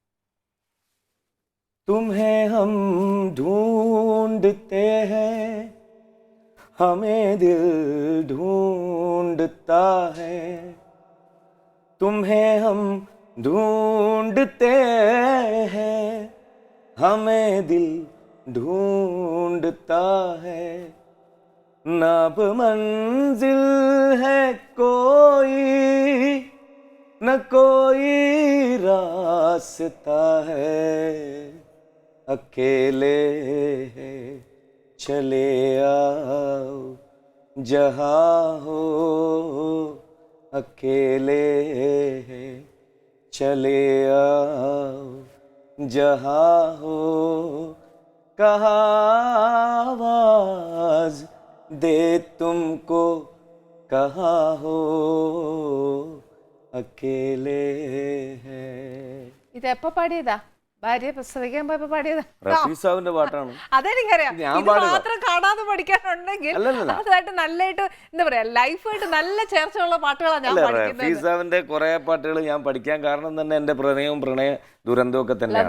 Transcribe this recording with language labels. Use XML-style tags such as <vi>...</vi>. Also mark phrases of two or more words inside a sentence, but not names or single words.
<hi>तुम्हें हम ढूँढते हैं हमें दिल ढूँढता है तुम्हें हम ढूँढते हैं हमें दिल ढूँढता है ना अब मंजिल है कोई न कोई रास्ता है अकेले है चले आओ जहाँ हो अकेले है चले आओ जहाँ हो कहाँ आवाज दे तुमको कहाँ हो अकेले है.</hi> <ml>ഇത് എപ്പോ പാടിയതാ? ഭാര്യ പ്രസവിക്കാൻ പോയപ്പോ പാടിയതാ? റഫി സാറിന്റെ പാട്ടാണ്. അതെനിക്കറിയാം. ഇത് മാത്രം കാണാതെ പഠിക്കാനുണ്ടെങ്കിൽ അതായിട്ട് നല്ലതായിട്ട് എന്താ പറയാ ലൈഫായിട്ട് നല്ല ചേർച്ചയുള്ള പാട്ടുകളാണ് ഞാൻ പഠിക്കുന്നത്. റഫി സാറിന്റെ കുറെ പാട്ടുകൾ ഞാൻ പഠിക്കാൻ കാരണം തന്നെ എന്റെ പ്രണയ ദുരന്തവും ഒക്കെ തന്നെയാണ്.</ml>